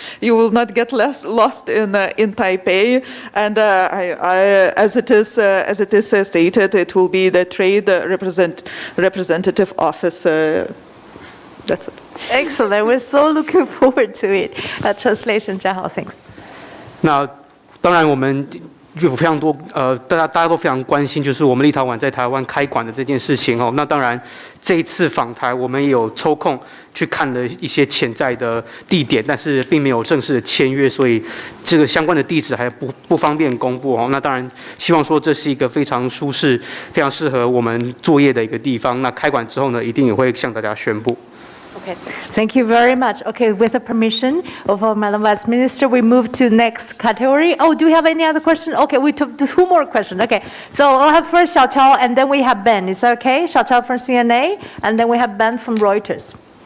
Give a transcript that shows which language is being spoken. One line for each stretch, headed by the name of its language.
English: You will not get lost in Taipei, and as it is stated, it will be the trade representative office. That's it. Excellent. We're so looking forward to it. Translation, 嘉豪, thanks.
Chinese: 那当然我们有非常多大家都非常关心，就是我们立陶宛在台湾开馆的这件事情哦。那当然这一次访台，我们也有抽空去看了一些潜在的地点，但是并没有正式的签约，所以这个相关的地址还不方便公布哦。那当然希望说这是一个非常舒适、非常适合我们作业的一个地方。那开馆之后呢，一定也会向大家宣布。
English: Okay, thank you very much. Okay, with the permission of our Madam Vice Minister, we move to next category. Oh, do we have any other questions? Okay, we took 2 more questions. Okay, so I'll have first Xiaoqiao, and then we have Ben. Is that okay? Xiaoqiao from CNA, and then we have Ben from Reuters.